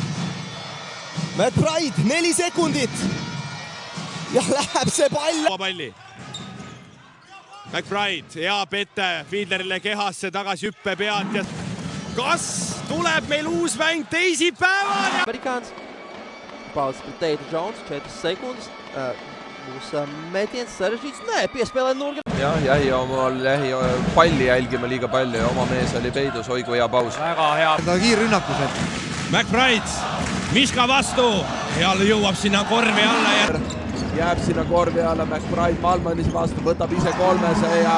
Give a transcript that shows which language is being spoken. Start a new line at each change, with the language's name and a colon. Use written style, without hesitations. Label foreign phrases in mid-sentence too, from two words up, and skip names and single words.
Estonian: McBride, 4 sekundit ja läheb see pall. Palli. McBride, hea pette, Fiedlerile kehasse tagasi hüppe pealt ja kas tuleb meil uus mäng teisipäeval?
Latvian: Amerikāns, paudzes pret Teita Jones, 4 sekundes, būs metiens sarežģīts, nē, piespēlē Nurger.
Estonian: Ja jäi palli jälgima liiga palju ja oma mees oli peidus, oi kui hea paus. Väga hea. Ta kiirrünnakus, McBride, Miška vastu ja jõuab sinna korvi alla ja... Jääb sinna korvi alla, McBride Malmanis vastu, võtab ise kolmese ja...